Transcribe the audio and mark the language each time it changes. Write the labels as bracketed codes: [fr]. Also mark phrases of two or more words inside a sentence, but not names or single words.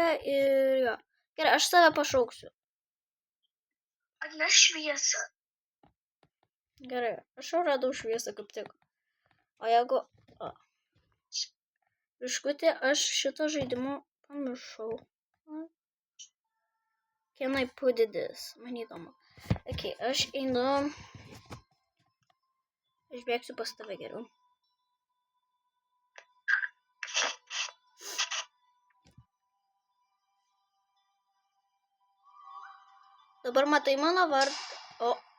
[lt] Ir jo. Gerai, aš tave pašauksiu. Atneš šviesą. Gerai, aš jau radau šviesą kaip tik. O jeigu... Biškutį, aš šito žaidimo pamiršau. [en] Can I put this? [lt] Man įdomu. Okay, aš einu... Aš bėgsiu pas tave geriau. Dabar matai mano vardą.